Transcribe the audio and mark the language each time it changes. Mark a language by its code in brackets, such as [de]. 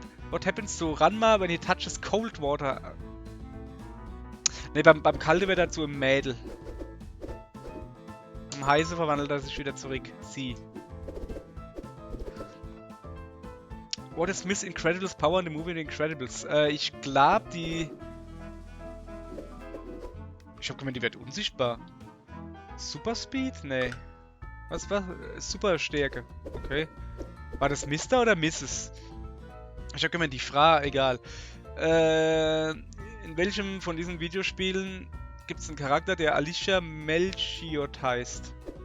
[en] What happens to Ranma when he touches cold water? [de] Ne, beim kalten wird er zu einem Mädel. Am heißen verwandelt er sich wieder zurück. Sie. [en] What is Miss Incredibles power in the movie The Incredibles? [de] Ich glaube, die... Ich hab gemeint, die wird unsichtbar. Super Speed? Nee. Was war? Super Stärke. Okay. War das Mr. oder Mrs.? Ich hab gemeint, die Frau, egal. In welchem von diesen Videospielen gibt es einen Charakter, der Alicia Melchiot heißt?